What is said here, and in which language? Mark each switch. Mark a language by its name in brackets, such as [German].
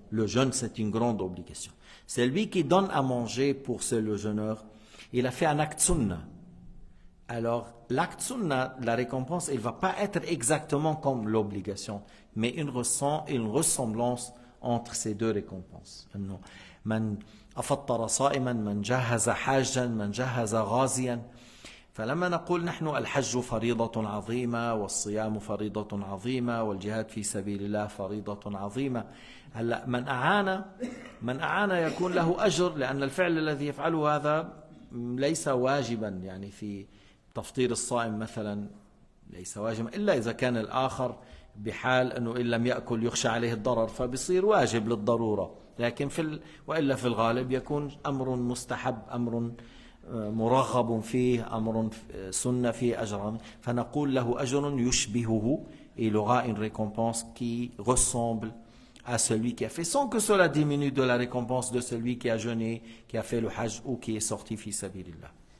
[French] Le jeûne, c'est une grande obligation. Celui qui donne à manger pour le jeûneur, il a fait un acte sunnah. Alors, l'acte sunnah, la récompense, il ne va pas être exactement comme l'obligation, mais une ressemblance entre ces deux récompenses. [Arabic] من أفطر صائما من جهز حاجا من جهز غازيا. فلما نقول نحن الحج فريضة عظيمة والصيام فريضة عظيمة والجهاد في سبيل الله فريضة عظيمة. هلا من أعان يكون له أجر، لأن الفعل الذي يفعله هذا ليس واجبا، يعني في تفطير الصائم مثلا ليس واجبا إلا إذا كان الآخر بحال أنه إن لم يأكل يخشى عليه الضرر فبصير واجب للضرورة، لكن وإلا في الغالب يكون أمر مستحب، أمر مرغب فيه، أمر سنة فيه أجر، فنقول له أجر يشبهه. [French] Il aura une récompense qui ressemble à celui qui a fait, sans que cela diminue de la récompense de celui qui a jeûné, qui a fait le Hajj ou qui est sorti fi sabilillah.